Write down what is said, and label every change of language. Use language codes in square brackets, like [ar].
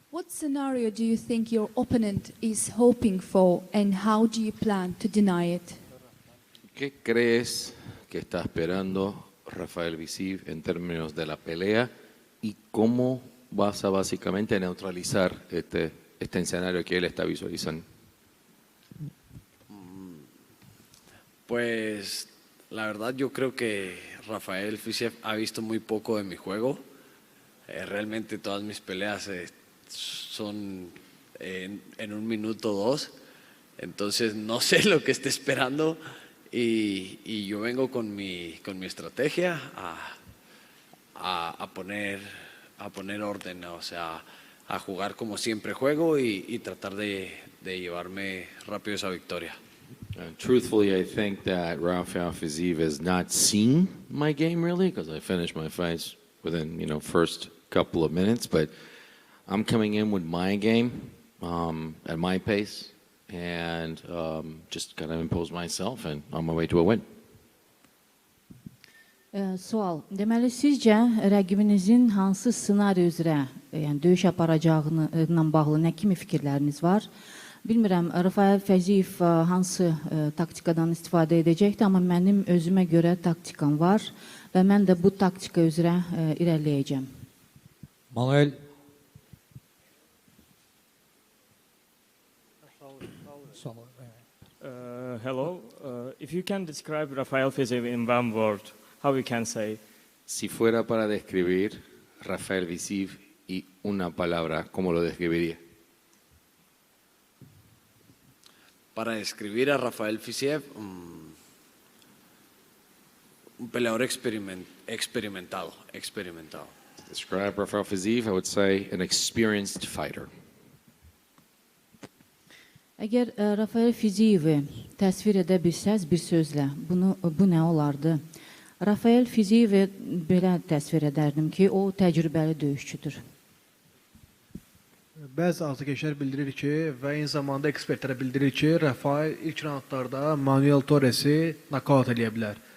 [en] What scenario do you think your opponent is hoping for, and how do you plan to deny it? [es] ¿Qué crees que está esperando Rafael Visiv en términos de la pelea y cómo vas a básicamente neutralizar este escenario que él está visualizando? Pues la verdad yo creo que Rafael Fiziev ha visto muy poco de mi juego. Realmente todas mis peleas son en 1 minuto 2, entonces no sé lo que esté esperando y yo vengo con mi estrategia a poner orden, o sea, a jugar como siempre juego y tratar de llevarme rápido esa victoria. [en] Truthfully, I think that Rafael Fiziev has not seen my game really, because I finished my fights within, first couple of minutes. But I'm coming in with my game at my pace, and just kind of impose myself, and on my way to a win. [az] Sual. Deməli, sizcə rəqibinizin hansı ssenari üzrə, yəni döyüş aparacağına bağlı nə kimi fikirləriniz var? Bilmirəm, Rafael Fiziev hansı taktikadan istifadə edəcəkdir, amma mənim özümə görə taktikam var və mən də bu taktika üzrə irəliləyəcəm. Manuel. [en] Hello. If you can describe Rafael Fiziev in one word, how you can say? [es] Si fuera para describir Rafael Visiv y una palabra, ¿cómo lo describiría? Para describir a Rafael Fiziev, un peleador experimentado. [en] Describe Rafael Fiziev, I would say an experienced fighter. [az] Əgər Rafael Fizievi təsvir edə bilsəz bir sözlə, bu nə olardı? Rafael Fizievi belə təsvir edərdim ki, o təcrübəli döyüşçüdür. Bəzi azarkeşlər bildirir ki və eyni zamanda ekspertlərə bildirir ki, Rafael ilk raundlarda Manuel Torresi nokaut eləyə bilər.